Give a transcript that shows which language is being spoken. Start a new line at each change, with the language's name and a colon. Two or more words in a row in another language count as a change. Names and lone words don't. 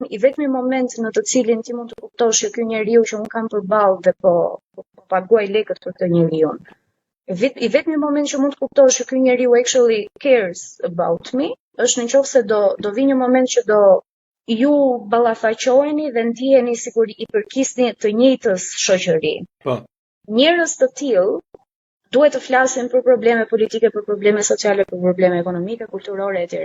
Albanian: i vetmi moment në të cilin ti mund të kuptosh që ky njeriu që un kam përballë dhe po paguaj lekët për këtë njeriu. I vetmi moment që mund të kuptosh që ky njeriu
English: actually cares about me
Albanian: është nëse do vi një moment që do ju ballafaqoheni dhe ndiheni sikur i përkisni të njëjtës shoqëri. Po. Njerëz të tillë duhet të flasin për probleme politike, për probleme sociale, për probleme ekonomike, kulturore etj.